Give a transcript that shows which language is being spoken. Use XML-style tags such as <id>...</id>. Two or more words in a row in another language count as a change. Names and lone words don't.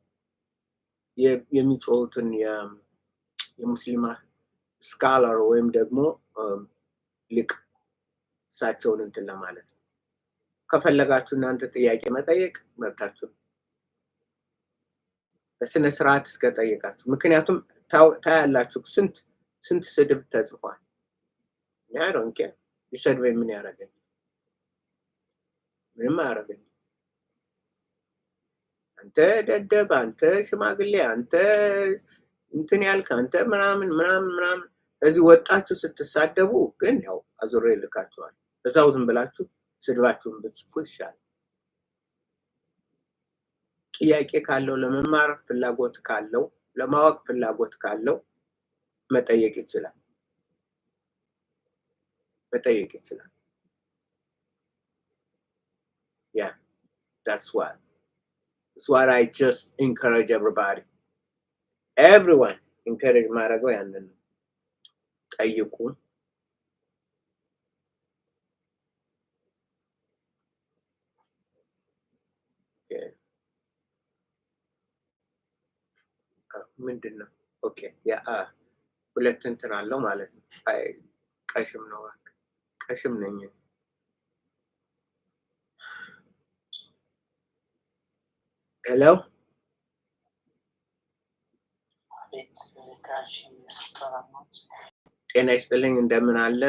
<am>የሚጾቱን የሙስሊማ ስካለር ወይም ደግሞ ሊቅ ሳቸውን እንትን ለማለት ከፈለጋችሁ እናንተ ጥያቄ መጠየቅ መብታችሁ በስነ ስርዓት እስከ ጠየቃችሁ ምክንያቱም ታያላችሁ ስንት ስድብ ተጽፏል</am> <en>I don't care</en> <am>ይሰድበኝ ምን ያረጋል ምንም አያረጋል አንተ ደደብ አንተ ሽማግሌ አንተ እንትን ያልክ አንተ ምናምን እዚህ ወጣችሁ ስትሳደቡ ግን ያው አዙሬ ልካችኋል። እዛው ዝም ብላችሁ ስድባችሁን ብትጽፉ ይሻላል። ጥያቄ ካለው ለመማር ፍላጎት ካለው ለማወቅ ፍላጎት ካለው መጠየቅ ይችላል።</am> <en>Yeah, that's what I just encourage everyone encourage</en> <am>ማድረገው ያንን ጠይቁ። ምንድነው? ኦኬ ያ ሁለት እንትን አለው ማለት ነው። ቀሽም ነው ቀሽም ነኝ። ሄሎ ጤና ይስጥልኝ። እንደምን አለ?</am>